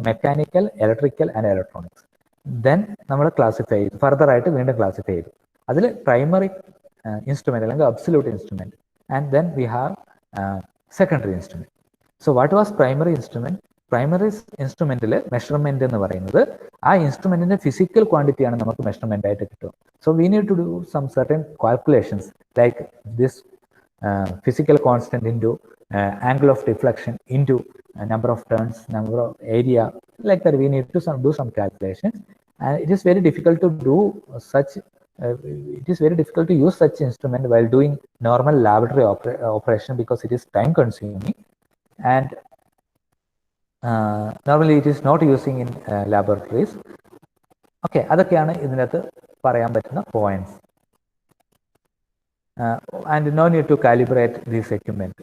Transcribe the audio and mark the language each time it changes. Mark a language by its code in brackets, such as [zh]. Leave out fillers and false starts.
[ml] Mechanical, electrical and electronics. Then നമ്മൾ classify ചെയ്തു, further ആയിട്ട് വീണ്ടും ക്ലാസിഫൈ ചെയ്തു. അതിൽ പ്രൈമറി ഇൻസ്ട്രുമെന്റ് അല്ലെങ്കിൽ absolute instrument, [en] And then we have secondary instrument. So what was primary instrument? [ml] Primary ഇൻസ്ട്രുമെന്റിൽ measurement എന്ന് പറയുന്നത് ആ ഇൻസ്ട്രുമെന്റിന്റെ ഫിസിക്കൽ ക്വാണ്ടിറ്റി ആണ് നമുക്ക് മെഷർമെന്റ് ആയിട്ട് കിട്ടും. [en] So we need to do some certain calculations like this physical constant into angle of deflection into number of turns, number of area, like that. We need to do some calculations, and it is very difficult to do such. It is very difficult to use such instrument while doing normal laboratory operation because it is time consuming, and normally it is not using in laboratories. [ml] Okay, അതൊക്കെയാണ് ഇതിനകത്ത് പറയാൻ പറ്റുന്ന points. [en] And no need to calibrate this equipment.